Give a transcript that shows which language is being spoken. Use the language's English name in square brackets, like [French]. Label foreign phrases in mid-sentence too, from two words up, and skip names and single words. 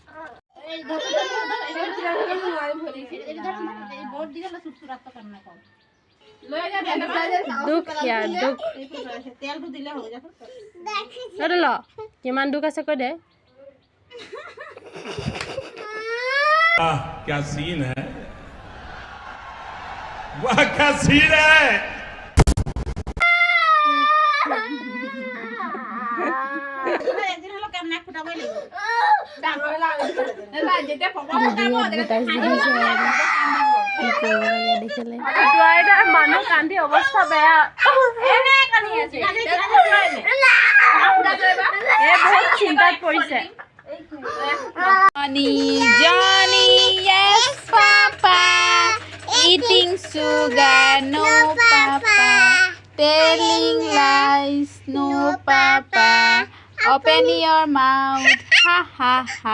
[Assamese] দুখ ইয়াৰ দুখ ল কিমান দুখ আছে কৈ দে [Hindi] क्या सीन है वाह क्या सीन है [Assamese] মানুহ কান্দি অৱস্থা বেয়া বহুত চিন্তাত পৰিছে [English] Johnny, yes, Papa. Eating sugar, no, Papa. Telling lies, no, Papa. Open your mouth, ha ha ha.